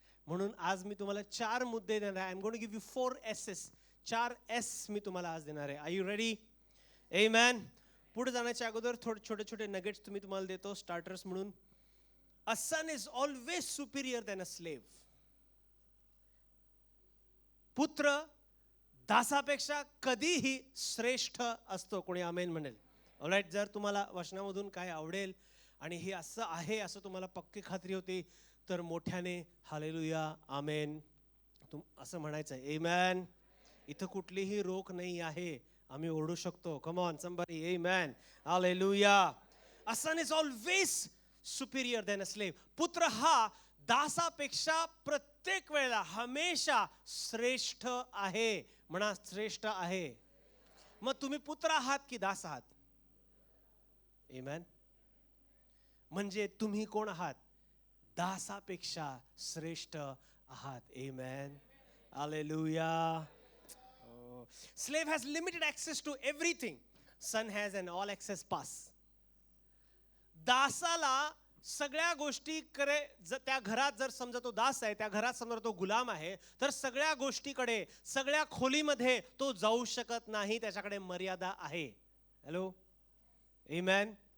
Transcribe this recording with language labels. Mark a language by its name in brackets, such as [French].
[Marathi] म्हणून आज मी तुम्हाला 4 मुद्दे देणार आहे. [English] I'm going to give you 4 S's. [Marathi] 4 S मी तुम्हाला आज देणार आहे. [English] Are you ready? Amen. [Marathi] पुढे जाण्याच्या अगोदर थोडे छोटे छोटे नगेट्स तुम्हाला देतो स्टार्टर्स म्हणून. [English] A son is always superior than a slave. [Marathi] पुत्र दासापेक्षा कधीही श्रेष्ठ असतो. कोणी आमेन म्हणेल? ऑलराईट. जर तुम्हाला वचनामधून काय आवडेल आणि हे असं आहे असं तुम्हाला पक्की खात्री होती तर मोठ्याने हालेलुया आमेन असं म्हणायचं आहे. आमेन. इथं कुठलीही रोक नाही आहे. आम्ही ओरडू शकतो. [English] Come on somebody. [Marathi] Amen. Hallelujah. [English] A son is always superior than a slave. [Marathi] पुत्र हा दासापेक्षा प्रत्येक वेळेला हमेशा श्रेष्ठ आहे. म्हणा श्रेष्ठ आहे. मग तुम्ही पुत्र आहात की दास आहात? आमेन. म्हणजे तुम्ही कोण आहात? दासापेक्षा श्रेष्ठ आहात. आमेन. Hallelujah. [English] Slave has limited access to everything. Son has an all access pass. [Marathi] दासाला सगळ्या गोष्टी त्या घरात जर समजा तो दास आहे, त्या घरात समजा तो गुलाम आहे, तर सगळ्या गोष्टीकडे, सगळ्या खोलीमध्ये तो जाऊ शकत नाही. त्याच्याकडे मर्यादा आहे. हॅलो. आमेन.